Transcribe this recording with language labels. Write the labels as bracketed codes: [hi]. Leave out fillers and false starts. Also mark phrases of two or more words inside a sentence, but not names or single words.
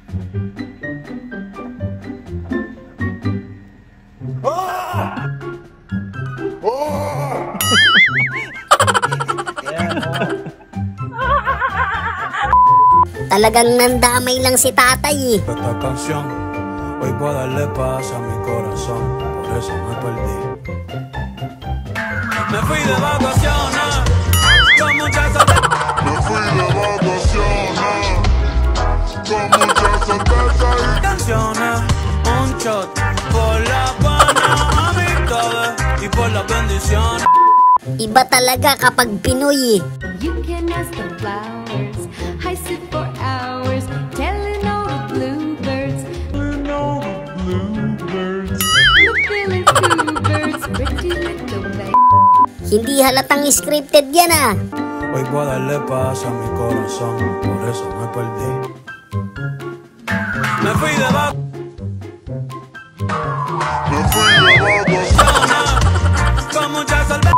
[tl] Talagang nandamay lang si tatay eh. [es] Esta canción, hoy voy a darle paz a mi corazón, por eso me perdí. Me fui de vacaciones, con muchas Me fui de vacaciones con muchas cervezas y canciones, un shot por la buena amistades y por las bendiciones. [tl] Iba talaga kapag Pinoy eh. [en] You can ask the flowers. I sit for hours telling all the bluebirds. The feeling two birds, pretty little baby. [tl] Hindi halatang scripted yan ah. [es] Hoy voy a darle paz a mi corazón, por eso me perdí. Me fui de vacaciones con muchas cervezas.